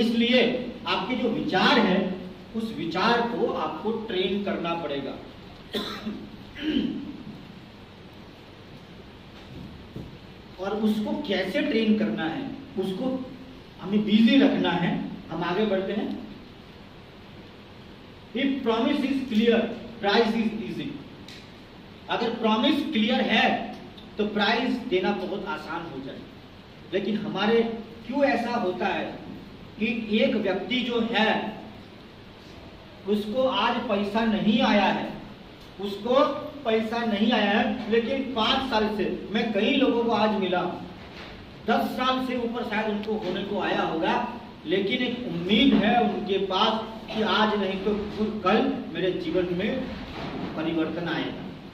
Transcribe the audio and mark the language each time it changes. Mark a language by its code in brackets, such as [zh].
[hi] इसलिए आपके जो विचार है उस विचार को आपको ट्रेन करना पड़ेगा। और उसको कैसे ट्रेन करना है, उसको हमें बिजी रखना है। हम आगे बढ़ते हैं। [en] If promise is clear, price is easy। [hi] अगर प्रॉमिस क्लियर है तो प्राइस देना बहुत आसान हो जाए। लेकिन हमारे क्यों ऐसा होता है कि एक व्यक्ति जो है उसको आज पैसा नहीं आया है, उसको पैसा नहीं आया है, लेकिन 5 साल से मैं कई लोगों को आज मिला, 10 साल से ऊपर शायद उनको होने को आया होगा, लेकिन एक उम्मीद है उनके पास कि आज नहीं तो कल मेरे जीवन में परिवर्तन आएगा।